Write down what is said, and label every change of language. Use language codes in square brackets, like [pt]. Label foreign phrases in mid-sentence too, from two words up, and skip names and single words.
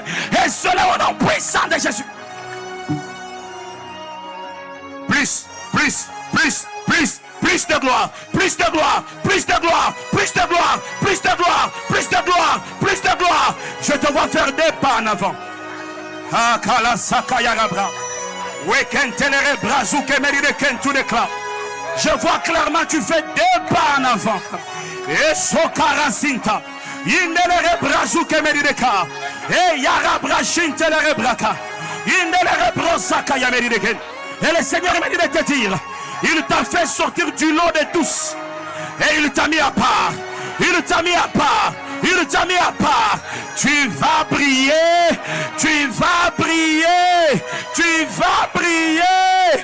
[fr] Et cela au nom puissant de Jésus. Plus, plus, plus, plus, plus de gloire, plus de gloire, plus de gloire, plus de gloire, plus de gloire, plus de gloire, plus de gloire. Je te vois faire des pas en avant. Akala sakaya rabra. Wekentelere brazuke meride kentu de cla. Je vois clairement tu fais des pas en avant. Et sokara sinta. Indelere brazuke meride ka. Et yarabra shintelere braka. Indelere brosaka ya meride ken. Et le Seigneur m'a dit de te dire, il t'a fait sortir du lot de tous. Et il t'a mis à part. Il t'a mis à part. Il t'a mis à part. Tu vas briller. Tu vas briller. Tu vas briller.